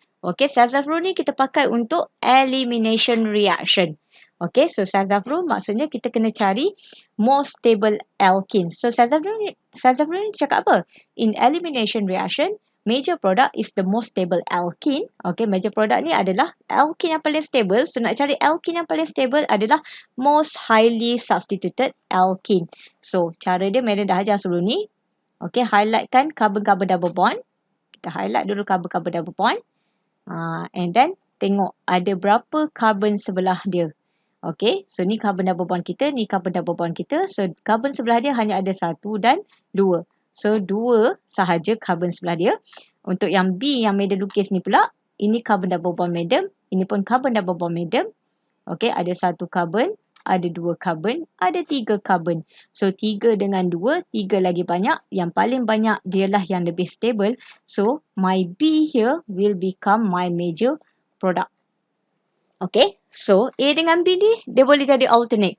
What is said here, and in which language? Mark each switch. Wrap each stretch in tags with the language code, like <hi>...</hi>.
<ms>Okay, Sazaf rule ni kita pakai untuk elimination reaction. Okay, so Sazaf rule maksudnya kita kena cari most stable alkene. So Sazaf rule ni cakap apa?</ms> <en>In elimination reaction, major product is the most stable alkene.</en> <ms>Okay, major product ni adalah alkene yang paling stable. So, nak cari alkene yang paling stable adalah most highly substituted alkene. So, cara dia madam dah ajar sebelum ni. Okay, highlightkan carbon-carbon double bond. Kita highlight dulu carbon-carbon double bond. And then, tengok ada berapa carbon sebelah dia. Okay, so ni carbon double bond kita, ni carbon double bond kita. So, carbon sebelah dia hanya ada 1 dan 2. So, 2 sahaja carbon sebelah dia. Untuk yang B yang madam lukis ni pula, ini carbon double bond madam. Ini pun carbon double bond madam. Okay, ada 1 carbon ada 2 carbon, ada 3 carbon. So 3 dengan 2, 3 lagi banyak. Yang paling banyak dialah yang lebih stable.</ms> <en>So my B here will become my major product.</en> <ms>Okay, so A dengan B ni dia boleh jadi alternate.</ms>